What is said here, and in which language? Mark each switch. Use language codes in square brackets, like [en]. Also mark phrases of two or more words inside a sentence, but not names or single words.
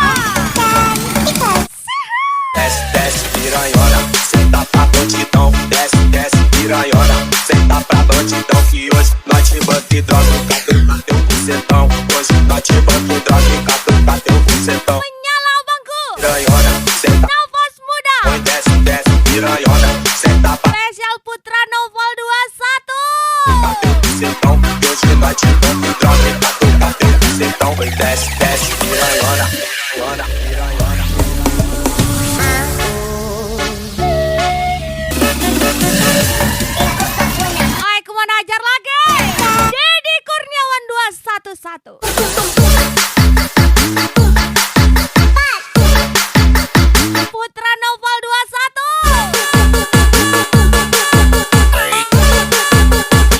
[pt] Desce, desce, piranhona, senta pra bandidão. Desce, desce, piranhona, senta pra bandidão. Que hoje nós te banca e droga, catuca teu bucetão. Hoje nós te banca e droga, catuca teu bucetão. [id] Menyala abangku. [pt] Piranhona, senta, [id] Nafas muda. [pt] oi, desce, desce, piranhona, senta pra [id] Spesial Putra Novel 21. [pt] teu bucetão. Que hoje nós te banca e droga, catuca teu bucetão. Oi, desce, desce, piranhona, piranhona, piranhona. [id] Ay, kemana ajar lagi? Deddy Kurniawan 211. Putra Novel 21.